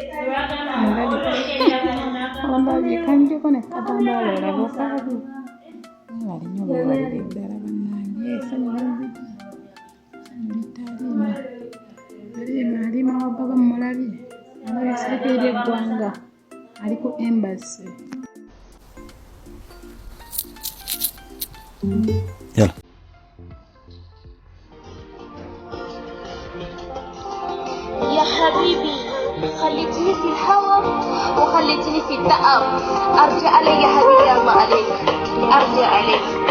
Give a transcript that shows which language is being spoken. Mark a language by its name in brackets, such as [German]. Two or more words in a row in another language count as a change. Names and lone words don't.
[Ganda] ondabye kanjeko ne katambaala olaga okaabi mwebale nnyo mwebalire ddala bannange essanyu Halima Halima wa baba mumulabye alabye sirikale ly'eggwanga ali ku embassy. [Arabic] يلا يا حبيبي خليتني في الهوى وخليتني في التعب ارجع علي يا حبيبي الله عليك ارجع عليك